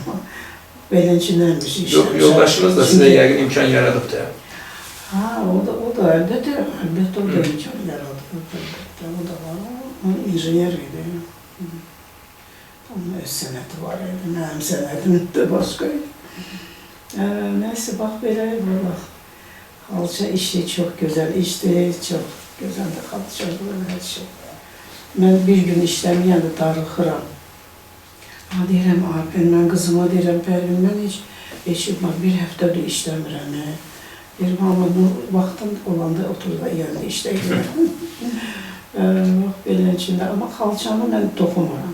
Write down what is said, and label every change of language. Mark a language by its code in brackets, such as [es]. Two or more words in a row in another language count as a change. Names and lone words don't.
[az] Beləncələrmiş işləmişəm. Yoldaşınız da sizə yəqin imkan yaradıb da. O da əlbəttə o da imkan yaradıb. O da var, o injiner idi. Onun öz sənəti var idi, mənim sənətim də başqa idi. [tr] Neyse bak böyle valla. Halça işi çok güzel işti, çok güzel de halça böyle her şey. Ben bir gün işlemeyende darıxıram. [az] Ha deyirəm, [tr] ben kızıma [az] deyirəm, Pərvin, mən heç bir həftədir işləmirəm. Deyirəm, amma bu vaxtım olanda oturda yerdə işləyirəm. Bak belə içində, amma xalçanı mən toxumaram.